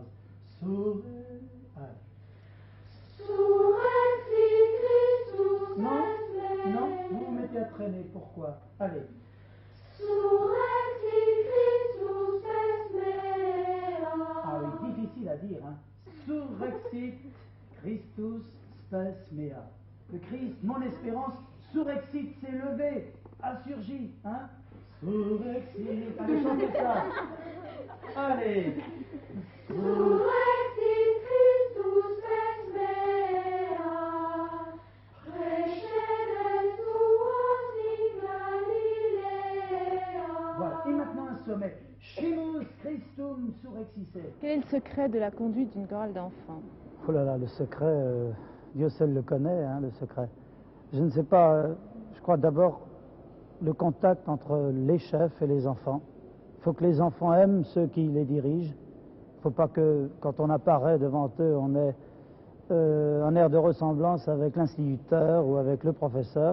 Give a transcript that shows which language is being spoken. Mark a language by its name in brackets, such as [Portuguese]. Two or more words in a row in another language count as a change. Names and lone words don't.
[French] Sur non, non, vous vous mettez à traîner. Pourquoi? Allez. Ah oui, difficile à dire, hein. [Latin] Surrexit Christus spes mea. [French] Le Christ, mon espérance, surrexit, s'est levé, a surgi, hein. Surrexit. Allez, chantez ça. Allez. [Latin] Surrexit Christus spes mea, recedere suos in Galilea. [French] Voilà, et maintenant un sommet. [Latin] Scimus Christum surrexisse. [French] Quel est le secret de la conduite d'une chorale d'enfants? Oh là là, le secret, Dieu seul le connaît, hein, le secret. Je ne sais pas, je crois d'abord le contact entre les chefs et les enfants. Il faut que les enfants aiment ceux qui les dirigent. Il ne faut pas que, quand on apparaît devant eux, on ait un air de ressemblance avec l'instituteur ou avec le professeur.